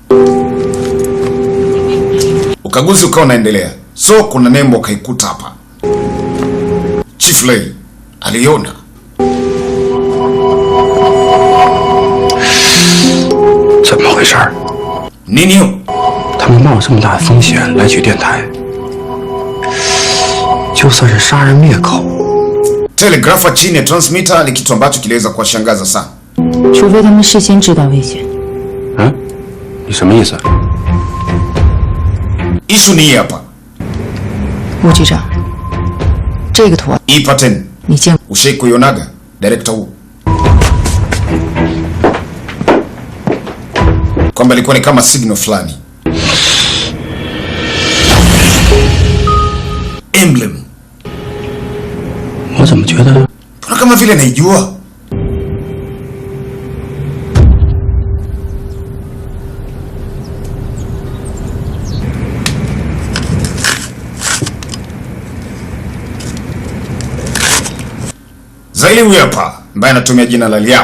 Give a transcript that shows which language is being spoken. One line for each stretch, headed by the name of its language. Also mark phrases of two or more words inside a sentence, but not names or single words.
Swahili: Ukaguzi ukawa unaendelea. So kuna nembo kaikuta hapa. Chief Lei aliona. Nini hiyo?
Chinese: 他们冒这么大的风险来取电台，就算是杀人灭口。
Swahili: Telegrafa chini ya transmitter ni kitu ambacho kiliweza kuwashangaza sana.
Chinese: 除非他们事先知道危险。嗯，你什么意思？
Swahili: Issue ni hapa.
Chinese: 吴局长，这个图案
Swahili: Hii pattern
Chinese: 你见过？
Swahili: ushai kuionaga director huu? Kwamba ilikuwa ni kama signal fulani. Emblem.
Chinese: 我怎么觉得
Swahili: Mbona kama vile naijua? Zaili huyu hapa ambaye anatumia jina la Liao.